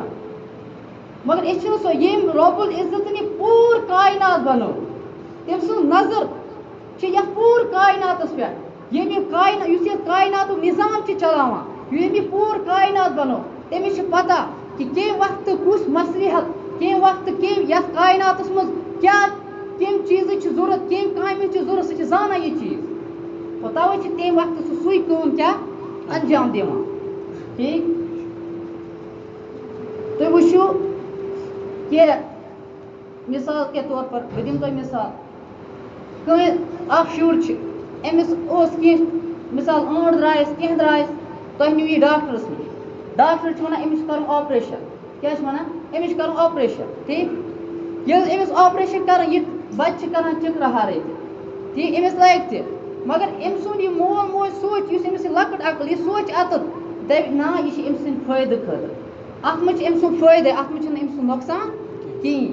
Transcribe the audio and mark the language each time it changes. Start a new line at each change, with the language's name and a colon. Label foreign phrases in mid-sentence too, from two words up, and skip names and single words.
Kashmiri: مگر أسۍ چھِنہٕ سۄ ییٚمۍ رب العزتن یہِ پوٗرٕ کاینات بنوو تٔمۍ سٕنٛز نظر چھِ یَتھ پوٗرٕ کایناتس پٮ۪ٹھ ییٚمۍ یہِ یُس یَتھ کایناتُک نظام چھِ چلاوان ییٚمۍ یہِ پوٗرٕ کاینات بنوو تٔمِس چھِ پتہ کہ کمہِ وقتہٕ کُس مصلحت کمہِ وقتہٕ کمہِ یَتھ کایناتس منٛز کیٛاہ کمہِ چیٖزٕچ چھِ ضوٚرتھ کمہِ کامہِ ہِنٛز چھِ ضوٚرتھ سُہ چھِ زانان یہِ چیٖز اور تَوَے چھِ تمہِ وقتہٕ سُے کٲم کیٛاہ انجام دِوان ٹھیٖک. تُہۍ وٕچھِو کہ
Urdu: مثال کے طور پر
Kashmiri: بہٕ دِمہٕ تۄہہِ مثال کٲنٛسہِ اکھ شُر چھِ أمِس اوس کینٛہہ مثال ٲنٛٹ درٛایَس کینٛہہ درٛایَس تۄہہِ نِیِو یہِ ڈاکٹرس نِش ڈاکٹر چھِ وَنان أمِس چھُ کَرُن آپریشن کیٛاہ چھِ وَنان أمِس چھُ کَرُن آپریشن ٹھیٖک. ییٚلہِ أمِس آپریشن کَران یہِ بَچہِ چھِ کَران چِکرٕ ہَرٕے تہِ ٹھیٖک أمِس لَگہِ تہِ مگر أمۍ سُنٛد یہِ مول موج سونٛچ یُس أمِس یہِ لۄکٕٹ عقل یہِ سونٛچ اَتَتھ دَپہِ نا یہِ چھِ أمۍ سٕنٛدِ فٲیدٕ خٲطرٕ اَتھ منٛز چھِ أمۍ سُنٛد فٲیدٕ اَتھ منٛز چھُنہٕ أمۍ سُنٛد نۄقصان کِہیٖنۍ.